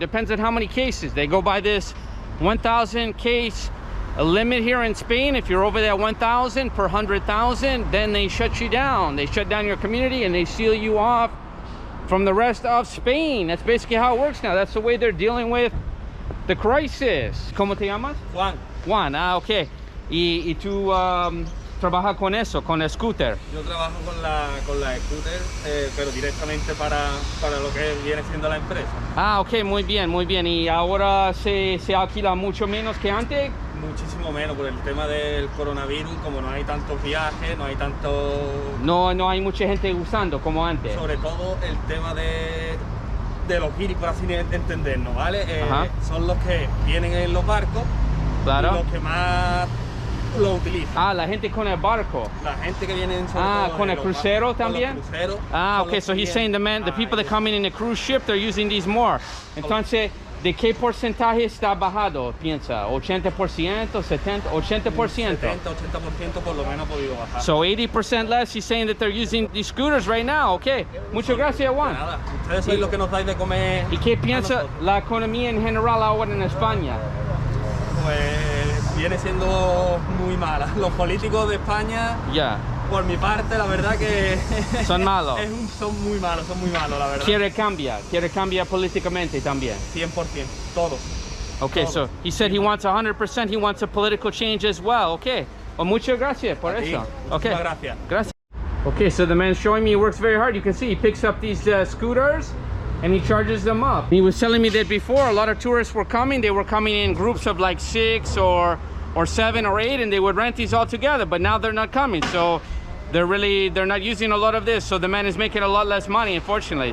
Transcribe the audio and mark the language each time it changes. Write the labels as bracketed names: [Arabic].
[English] Depends on how many cases. They go by this 1,000 case limit here in Spain. If you're over that 1,000 per 100,000, then they shut you down. They shut down your community and they seal you off from the rest of Spain. That's basically how it works now. That's the way they're dealing with the crisis. [Spanish] ¿Cómo te llamas? Juan. Juan, ok. Y tú trabajas con eso, con el scooter. Yo trabajo con la scooter, pero directamente para lo que viene siendo la empresa. Ok, muy bien, muy bien. ¿Y ahora se alquila mucho menos que antes? Muchísimo menos por el tema del coronavirus, como no hay tantos viajes, no hay tanto... No hay mucha gente usando como antes. Sobre todo el tema de los guiris, por así entendernos, ¿vale? Son los que vienen en los barcos, claro, y los que más lo utilizan. La gente con el barco. La gente que viene sobre con el crucero también. Con los cruceros, [English] okay, so he's saying the people that come in the cruise ship, they're using these more. [Spanish] Entonces, ¿de qué porcentaje está bajado, piensa? ¿80%, 70%, 80%? 70, 80% por lo menos ha podido bajar. [English] So 80% less, he's saying that they're using these scooters right now. [Spanish] Okay, muchas gracias, Juan. Nada, ustedes sois los que nos dais de comer. ¿Y qué piensa la economía en general ahora en España? Pues viene siendo muy mala. Los políticos de España, por mi parte, la verdad que son malos. Son muy malos, la verdad. Quiere cambiar políticamente también. 100%, todos. [English] Okay, [Spanish] todos. [English] so he said he wants 100%, he wants a political change as well. Okay, well, [Spanish] muchas gracias por eso. Okay, gracias. [English] Okay, so the man's showing me he works very hard. You can see he picks up these scooters and he charges them up. He was telling me that before a lot of tourists were coming. They were coming in groups of like 6 or 7 or 8, and they would rent these all together, but now they're not coming. So they're not using a lot of this. So the man is making a lot less money, unfortunately.